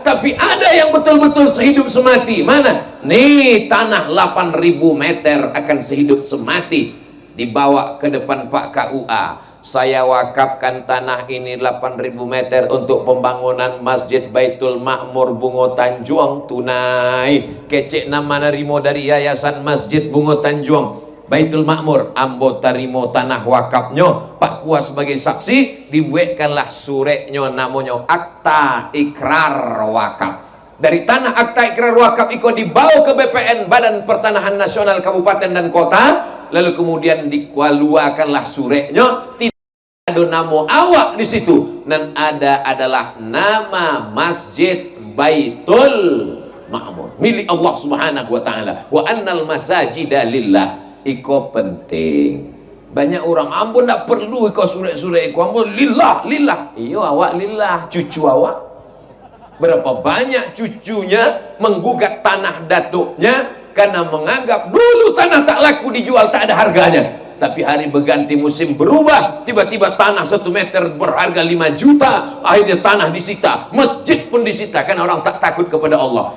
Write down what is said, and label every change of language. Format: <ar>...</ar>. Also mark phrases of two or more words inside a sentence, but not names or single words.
<id>Tapi ada yang betul-betul sehidup semati. Mana? Nih tanah 8.000 meter akan sehidup semati. Dibawa ke depan Pak KUA. Saya wakafkan tanah ini 8.000 meter untuk pembangunan Masjid Baitul Makmur Bungo Tanjung, tunai. Kecek nama narimo dari Yayasan Masjid Bungo Tanjung Baitul Makmur, ambo tarimo tanah wakafnya, Pak Kuas sebagai saksi, dibuatkanlah suretnya, namanya akta ikrar wakaf. Dari tanah akta ikrar wakaf itu dibawa ke BPN, Badan Pertanahan Nasional Kabupaten dan Kota, lalu kemudian dikeluarkanlah suretnya. Tidak ada nama awak di situ, dan ada adalah nama Masjid Baitul Makmur milik Allah</id> <ar>Subhanahu wa taala. Wa annal masajida lillah.</ar> <min>Iko penting. Banyak orang, ampun tak perlu iko surat-surat iko, ampun lillah. Iyo awak lillah, cucu awak.</min> <id>Berapa banyak cucunya menggugat tanah datuknya karena menganggap dulu tanah tak laku dijual, tak ada harganya. Tapi hari berganti musim berubah, tiba-tiba tanah 1 meter berharga 5 juta, akhirnya tanah disita, masjid pun disita, karena orang tak takut kepada Allah.</id>